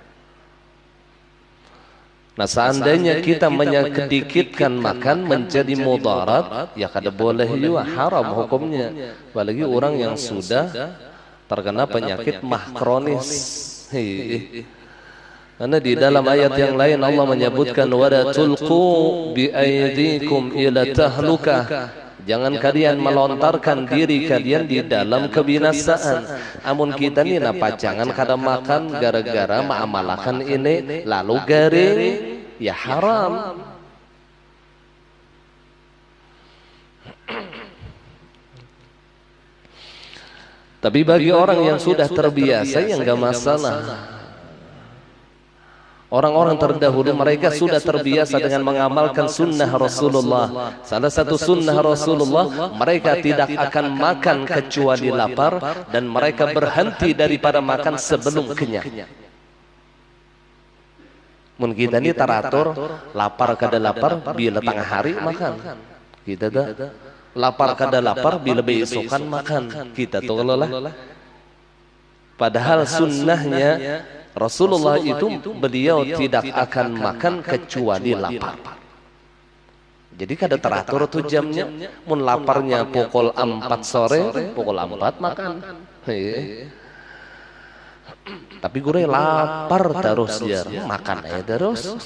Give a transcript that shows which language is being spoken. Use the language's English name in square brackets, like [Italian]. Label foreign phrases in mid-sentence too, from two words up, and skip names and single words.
[Banjar] Nah, seandainya kita menyedikitkan makan menjadi mudarat, ya kada boleh juga, haram hukumnya. [Indonesian] Apalagi orang yang sudah terkena penyakit mah kronis. Karena di dalam ayat yang lain Allah menyebutkan [Arabic] ولا تلقوا بأيديكم إلى التهلكة. [Indonesian] Jangan kalian melontarkan diri kalian di dalam kebinasaan. [Banjar] Amun kita ni napa jangan kada makan gara-gara mengamalkan ini lalu garing, ya haram. [Indonesian] Tapi bagi orang yang sudah terbiasa ya enggak masalah. Orang-orang terdahulu mereka sudah terbiasa dengan mengamalkan sunnah Rasulullah. Salah satu sunnah Rasulullah, mereka tidak akan makan kecuali lapar, dan mereka berhenti daripada makan sebelum kenyang. [Banjar] Mun kita ini teratur, lapar kada lapar bila tengah hari makan. Kita dah lapar kada lapar bila besokan makan. [Indonesian] Kita tuh lah. Padahal sunnahnya Rasulullah itu beliau tidak akan makan kecuali lapar. [Banjar] Jadi kada teratur tuh jamnya. Mun laparnya pukul 4 sore, pukul 4 makan. [Indonesian] Tapi gue lapar terus ya, makan aja terus.